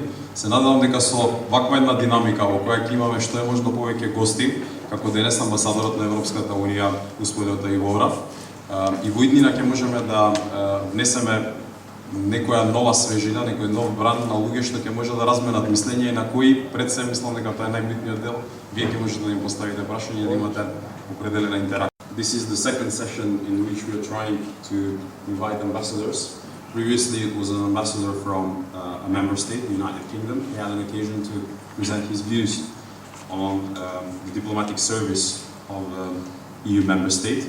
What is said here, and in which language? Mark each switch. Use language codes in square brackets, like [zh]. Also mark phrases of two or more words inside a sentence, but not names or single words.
[mk] Се надевам дека со ваква една динамика во која ќе имаме што е можно повеќе гости, како денес Амбасадорот на Европската унија господинот Аиво Орав, и во иднина ќе можеме да внесеме некоја нова свежина, некој нов бранд на луѓе што ќе може да разменат мислење и на кои пред се мислам дека тоа е најбитниот дел. Вие ќе можете да им поставите прашање и да имате определена интеракција. [en] This is the second session in which we are trying to invite ambassadors. Previously it was an ambassador from a member state, the United Kingdom. He had an occasion to present his views on the diplomatic service of EU member state.